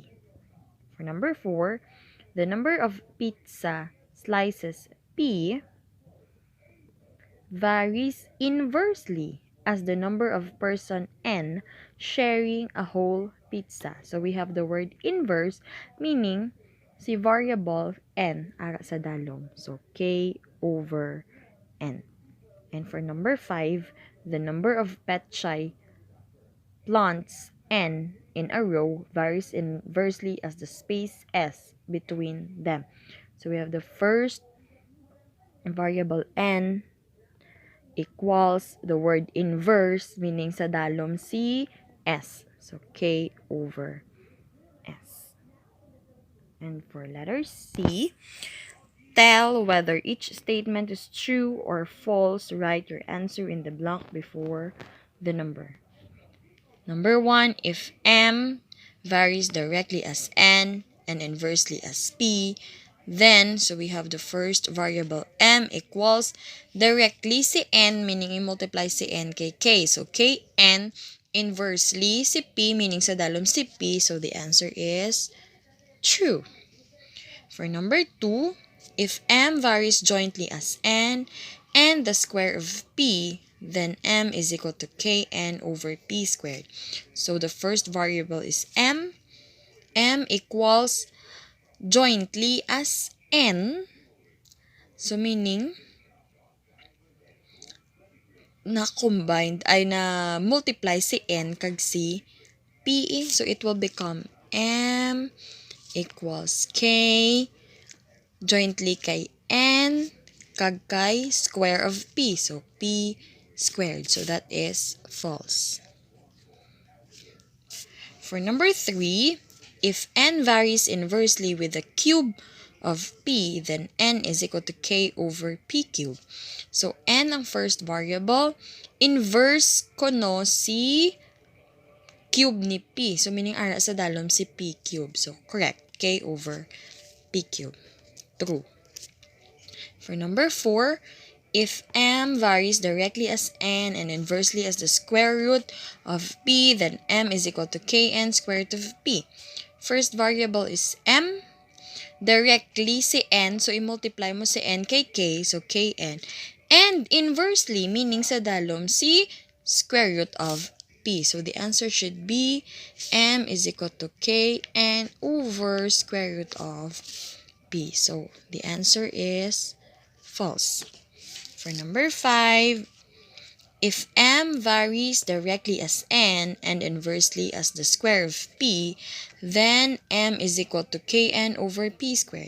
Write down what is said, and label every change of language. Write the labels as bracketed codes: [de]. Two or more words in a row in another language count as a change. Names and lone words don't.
[en] For number 4, the number of pizza slices P varies inversely as the number of person N sharing a whole pizza. So we have the word inverse, meaning [hil] si variable N ara sa dalom. [en] So K over N. And for number 5, the number of petchay plants n in a row varies inversely as the space s between them. So we have the first variable n equals the word inverse, meaning [hil] sa dalom si s. [en] So k over s. And for letter C, tell whether each statement is true or false. Write your answer in the blank before the number. Number 1, if m varies directly as n and inversely as p, then, so we have the first variable m equals directly [hil] si n, [en] meaning [hil] i-multiply si n kay k. [en] So, kn inversely [hil] si p, [en] meaning [hil] sa dalom si p. [en] So, the answer is true. For number 2, if m varies jointly as n and the square of p, then m is equal to kn over p squared. So the first variable is m. M equals jointly as n. So meaning, [hil] na-combined ay na-multiply si n kag si p. [en] So it will become m equals k jointly [hil] kay n kag kay [en] square of p. So, p squared. So, that is false. For number 3, if n varies inversely with the cube of p, then n is equal to k over p cube. So, n ang first variable. [hil] Inverse ko no si cube ni p. [en] So, meaning [hil] ara sa dalom si p [en] cube. So, correct. K over p cube. True. For number 4, if m varies directly as n and inversely as the square root of p, then m is equal to kn square root of p. First variable is m. Directly [hil] si n, [en] so [hil] i-multiply mo si n kay k, [en] so kn. And inversely, meaning [hil] sa dalom, si [en] square root of p. So the answer should be m is equal to kn over square root of p. So the answer is false. For number 5, if m varies directly as n and inversely as the square of p, then m is equal to kn over p squared.